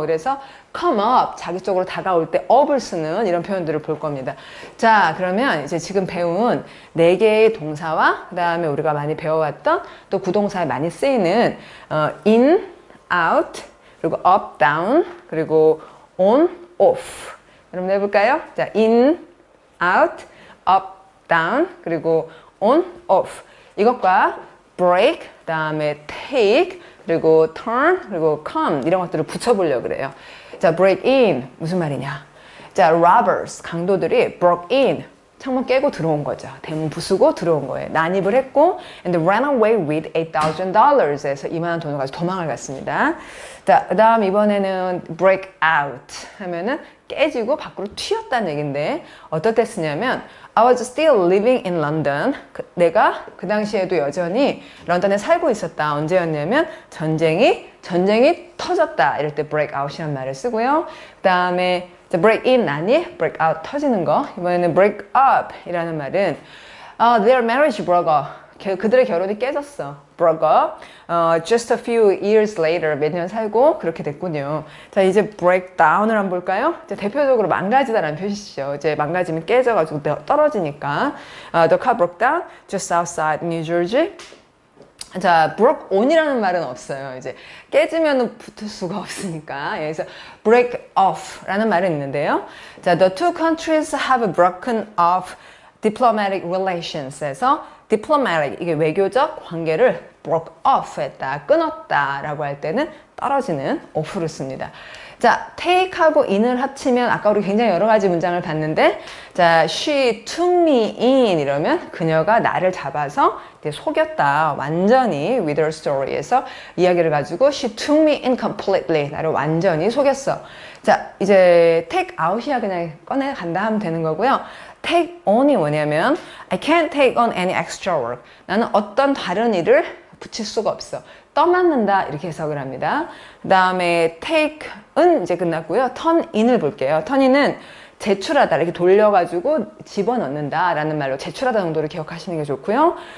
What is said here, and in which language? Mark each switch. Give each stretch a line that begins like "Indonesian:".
Korean: 그래서 come up, 자기 쪽으로 다가올 때 up을 쓰는 이런 표현들을 볼 겁니다. 자, 그러면 이제 지금 배운 4개의 동사와 그 다음에 우리가 많이 배워왔던 또 구동사에 많이 쓰이는 in, out, 그리고 up, down, 그리고 on, off. 여러분 해볼까요? 자, in, out, up, down, 그리고 on, off. 이것과 break, 그 다음에 take, 그리고 turn, 그리고 come 이런 것들을 붙여보려고 그래요. 자, break in 무슨 말이냐? 자, robbers 강도들이 broke in 창문 깨고 들어온 거죠. 대문 부수고 들어온 거예요. 난입을 했고
English: and ran away with $8,000
Korean: 해서 2만 원 돈을 가지고 도망을 갔습니다. 자, 그 다음 이번에는 break out 하면은 깨지고 밖으로 튀었다는 얘기인데 어떨 때 쓰냐면
English: I was still living in London.
Korean: 내가 그 당시에도 여전히 런던에 살고 있었다. 언제였냐면 전쟁이 터졌다. 이럴 때 break out이라는 말을 쓰고요. 그 다음에 break in 난입, break out 터지는 거. 이번에는
English: break up 이라는 말은 their marriage broke up.
Korean: 그들의 결혼이 깨졌어.
English: broke up. Just a few years later.
Korean: 몇 년 살고 그렇게 됐군요. 자, 이제 break down을 한번 볼까요? 이제 대표적으로 망가지다라는 표시죠. 이제 망가지면 깨져가지고 떨어지니까.
English: The car broke down just outside New Jersey.
Korean: 자, broke on이라는 말은 없어요. 이제 깨지면은 붙을 수가 없으니까. 그래서 break off라는 말은 있는데요. 자,
English: the two countries have broken off diplomatic relations
Korean: 에서 diplomatic 이게 외교적 관계를 broke off 했다, 끊었다 라고 할 때는 떨어지는 off를 씁니다. 자, take하고 in을 합치면 아까 우리 굉장히 여러 가지 문장을 봤는데 자,
English: she took me in
Korean: 이러면 그녀가 나를 잡아서 이제 속였다. 완전히
English: with her story
Korean: 에서 이야기를 가지고
English: she took me in completely
Korean: 나를 완전히 속였어. 자, 이제 take out이야 그냥 꺼내 간다 하면 되는 거고요.
English: take on이 뭐냐면 I can't take on any extra work.
Korean: 나는 어떤 다른 일을 붙일 수가 없어. 떠맡는다 이렇게 해석을 합니다. 그 다음에 take은 이제 끝났고요. turn in을 볼게요. turn in은 제출하다 이렇게 돌려가지고 집어넣는다 라는 말로 제출하다 정도를 기억하시는 게 좋고요.